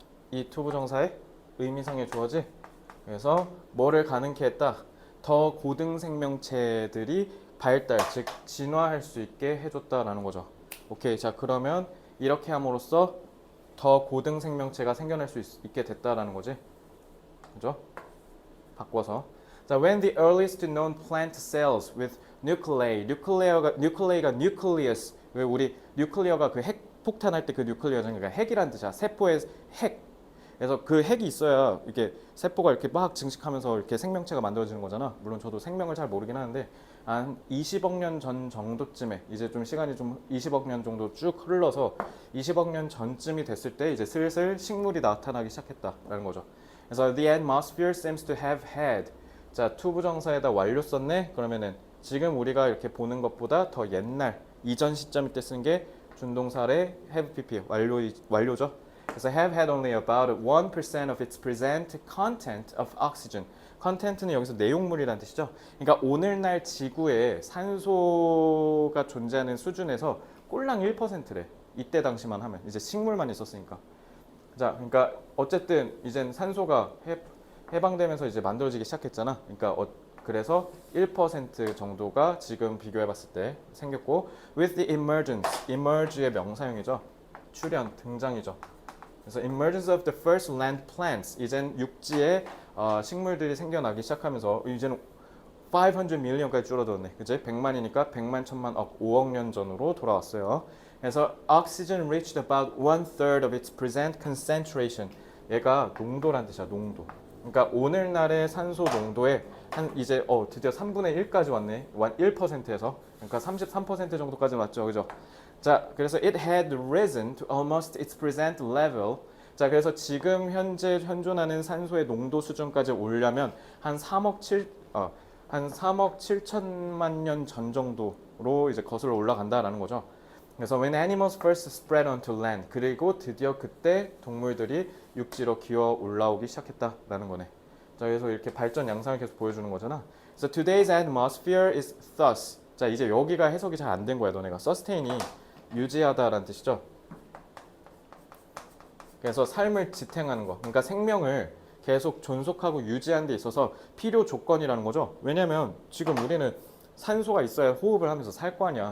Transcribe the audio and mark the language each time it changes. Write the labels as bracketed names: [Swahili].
[Korean] 이 투부정사의 의미상의 주어지. 그래서 뭐를 가능케 했다? 더 고등 생명체들이 발달, 즉 진화할 수 있게 해줬다라는 거죠. 오케이, 자 그러면 이렇게 함으로써 더 고등 생명체가 생겨날 수 있게 됐다라는 거지. 그죠? 바꿔서. [English] 자, when the earliest known plant cells with nuclei, nuclei가 nucleus. [Korean] 왜 우리 뉴클리어가 그 핵 폭탄할 때 그 뉴클리어잖아. 그러니까 핵이란 뜻이야. 세포의 핵. 그래서 그 핵이 있어야 이렇게 세포가 이렇게 막 증식하면서 이렇게 생명체가 만들어지는 거잖아. 물론 저도 생명을 잘 모르긴 하는데 한 20억 년 전 정도쯤에 이제 좀 시간이 좀 20억 년 정도 쭉 흘러서 20억 년 전쯤이 됐을 때 이제 슬슬 식물이 나타나기 시작했다라는 거죠. 그래서 [English] the atmosphere seems to have had. [Korean] 자, 투부정사에다 완료 썼네. 그러면은 지금 우리가 이렇게 보는 것보다 더 옛날 이전 시점일 때 쓰는 게 준동사의 have pp 완료죠. 그래서 [English] have had only about 1% of its present content of oxygen. [Korean] content는 여기서 내용물이라는 뜻이죠. 그러니까 오늘날 지구에 산소가 존재하는 수준에서 꼴랑 1%래. 이때 당시만 하면 이제 식물만 있었으니까. 자, 그러니까 어쨌든 이젠 산소가 해방되면서 이제 만들어지기 시작했잖아. 그러니까 그래서 1% 정도가 지금 비교해봤을 때 생겼고, [English] with the emergence, [Korean] emerge의 명사형이죠. 출현, 등장이죠. 그래서 [English] emergence of the first land plants, [Korean] 이젠 육지에 식물들이 생겨나기 시작하면서 이제는 500 million까지 줄어들었네. 그지? 100만이니까 100만, 1000만, 억, 5억 년 전으로 돌아왔어요. 그래서 [English] oxygen reached about 1/3 of its present concentration. [Korean] 얘가 농도란 뜻이야, 농도. 그러니까 오늘날의 산소 농도의 한 이제 드디어 3분의 1까지 왔네. 1%에서. 그러니까 33% 정도까지 왔죠. 그죠? 자, 그래서 [English] it had risen to almost its present level. [Korean] 자, 그래서 지금 현재 현존하는 산소의 농도 수준까지 오려면 한 3억 7천만 년 전 정도로 이제 거슬러 올라간다라는 거죠. 그래서 [English] when animals first spread onto land, [Korean] 그리고 드디어 그때 동물들이 육지로 기어 올라오기 시작했다라는 거네. 자, 그래서 이렇게 발전 양상을 계속 보여주는 거잖아. [English] So today's atmosphere is thus. [Korean] 자, 이제 여기가 해석이 잘 안 된 거야, 너네가. sustain이 유지하다라는 뜻이죠. 그래서 삶을 지탱하는 거. 그러니까 생명을 계속 존속하고 유지하는 데 있어서 필요 조건이라는 거죠. 왜냐면 지금 우리는 산소가 있어야 호흡을 하면서 살 거 아니야.